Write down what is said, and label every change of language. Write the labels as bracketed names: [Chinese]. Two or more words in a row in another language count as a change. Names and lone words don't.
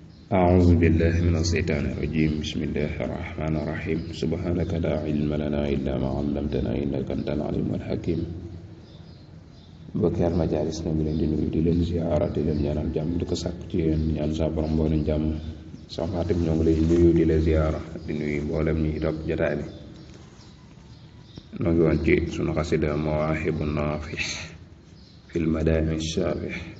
[Arabic] أعوذ بالله من الشيطان الرجيم بسم الله الرحمن الرحيم سبحانك لا علم لنا إلا ما علمتنا إنك أنت العليم الحكيم [Wolof] bokki almajaalis na ngi leen di nuyu di leen ziyaara di leen ñaanal jàmm di ko sàkku ci yéen ñaan sa borom boo leen jàmm soxna Fatim ñoo ngi lay nuyu di la ziyaara di nuyu mboolem ñi topp jotaay bi noo ngi woon ci sunu xasida Mawaahibu Naafih fil Madaami Saabih